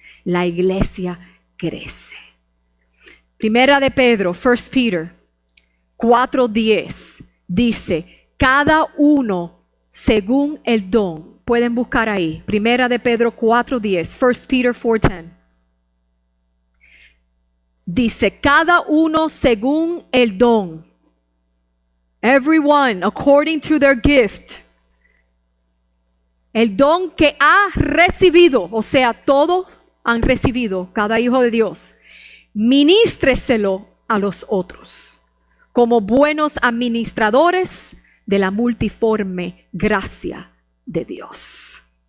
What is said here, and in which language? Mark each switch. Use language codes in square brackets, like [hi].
[es] La iglesia crece. Primera de Pedro, [en] 1 Peter 4:10 [es] dice, cada uno según el don. Pueden buscar ahí. Primera de Pedro 4:10. [en] 1 Peter 4:10. [es] Dice, cada uno según el don. [en] Everyone according to their gift. [es] El don que ha recibido, o sea, todos han recibido, cada hijo de Dios. Ministreselo a los otros, como buenos administradores de la multiforme gracia de Dios.